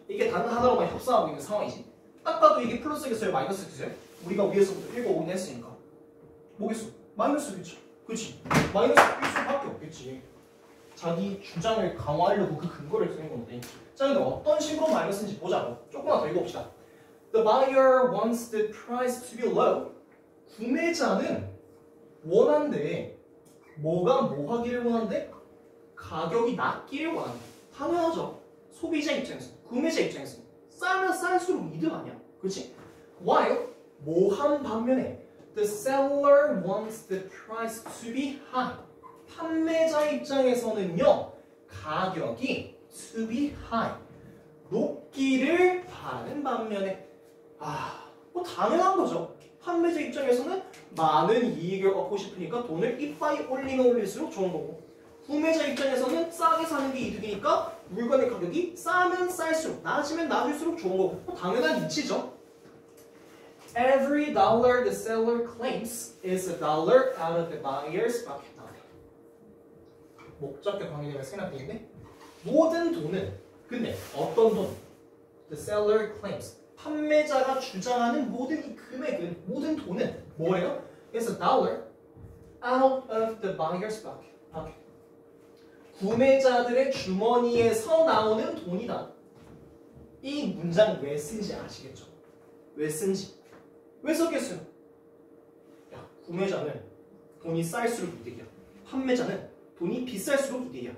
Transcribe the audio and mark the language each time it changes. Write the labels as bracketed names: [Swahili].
[Korean] 이게 단 하나로만 협상하고 있는 상황이지. 딱 봐도 이게 플러스겠어요? 마이너스겠어요? 우리가 위에서부터 읽어오긴 했으니까 뭐겠어? 마이너스겠죠. 그치? 마이너스일 수밖에 없겠지. 자기 주장을 강화하려고 그 근거를 쓰는 건데. 자, 근데 어떤 식으로 마이너스인지 보자고. 조금만 더 읽어봅시다. [English] The buyer wants the price to be low. [Korean] 구매자는 원한데 뭐가 뭐 하기를 원한대? 가격이 낮기를 원한대. 당연하죠. 소비자 입장에서, 구매자 입장에서 싸면 쌀수록 이득 아니야. 그렇지? [English] While [Korean] 뭐한 반면에 [English] the seller wants the price to be high. [Korean] 판매자 입장에서는요. 가격이 [English] to be high. [Korean] 높기를 바라는 반면에 뭐 당연한 거죠. 판매자 입장에서는 많은 이익을 얻고 싶으니까 돈을 이빠이 올리면 올릴수록 좋은 거고 구매자 입장에서는 싸게 사는 게 이득이니까 물건의 가격이 싸면 쌀수록 낮으면 낮을수록 좋은 거고 당연한 이치죠. [English] Every dollar the seller claims is a dollar out of the buyer's pocket. [Korean] 목적격 관계대가 생략되어 있는데 모든 돈은 근데 어떤 돈? [English] The seller claims [Korean] 판매자가 주장하는 모든 이 금액은, 모든 돈은 뭐예요? [English] It's a dollar out of the buyer's pocket. [Korean] 구매자들의 주머니에서 나오는 돈이다. 이 문장 왜 쓴지 아시겠죠? 왜 쓴지. 왜 썼겠어요? 야, 구매자는 돈이 쌀수록 이득이야. 판매자는 돈이 비쌀수록 이득이야.